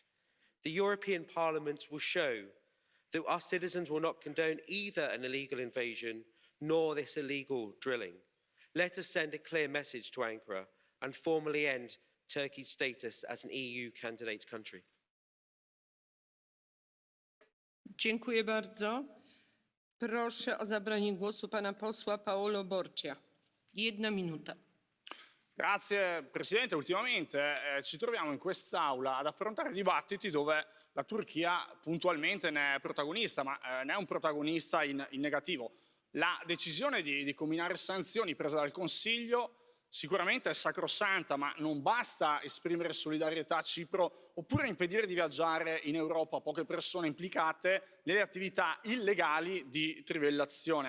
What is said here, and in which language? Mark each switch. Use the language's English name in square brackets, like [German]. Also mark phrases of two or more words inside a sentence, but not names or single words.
[English] The European Parliament will show that our citizens will not condone either an illegal invasion nor this illegal drilling. Let us send a clear message to Ankara and formally end Turkey's status as an EU candidate country. [Polish] Dziękuję bardzo. Proszę o zabranie głosu pana posła Paolo Borgia. 1 minuta. [Italian] Grazie Presidente, ultimamente ci troviamo in quest'Aula ad affrontare dibattiti dove la Turchia puntualmente ne è protagonista, ma ne è un protagonista in negativo. La decisione di comminare sanzioni presa dal Consiglio sicuramente è sacrosanta, ma non basta esprimere solidarietà a Cipro oppure impedire di viaggiare in Europa a poche persone implicate nelle attività illegali di trivellazione.